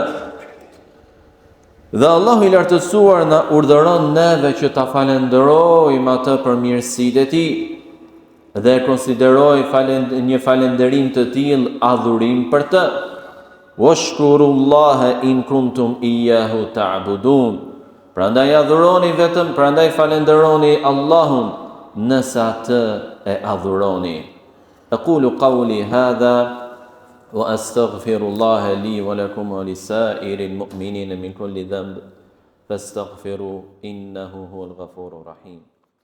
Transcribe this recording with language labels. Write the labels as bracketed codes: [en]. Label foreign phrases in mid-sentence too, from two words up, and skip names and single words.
[sq] Dhe Allahu i lartësuar na urdhëron neve që ta falenderojmë atë për mirësitë e tij dhe konsideroj një falënderim të tillë adhurim për të. [ar] واشكروا الله إن كنتم إياه تعبدون. [sq] Prandaj adhuroni vetëm, prandaj falenderoni Allahun nëse atë e adhuroni. [ar] أقول قولي هذا وأستغفر الله لي ولكم ولسائر المؤمنين من كل ذنب فاستغفروه إنه هو الغفور الرحيم.